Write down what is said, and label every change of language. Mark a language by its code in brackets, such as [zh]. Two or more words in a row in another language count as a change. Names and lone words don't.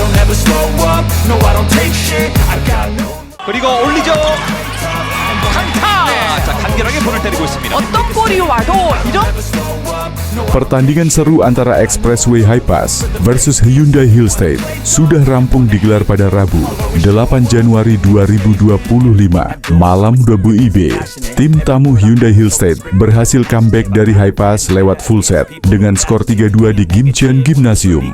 [ko] 그리고 올리죠. 강타. 자, 간결하게 볼을 때리고 있습니다. 어떤 골이 와도 이런 [id] Pertandingan seru antara Expressway High Pass versus Hyundai Hill State sudah rampung digelar pada Rabu, 8 Januari 2025, malam WIB. Tim tamu Hyundai Hill State berhasil comeback dari High Pass lewat [en] full set [id] dengan skor 3-2 di Gimcheon Gymnasium.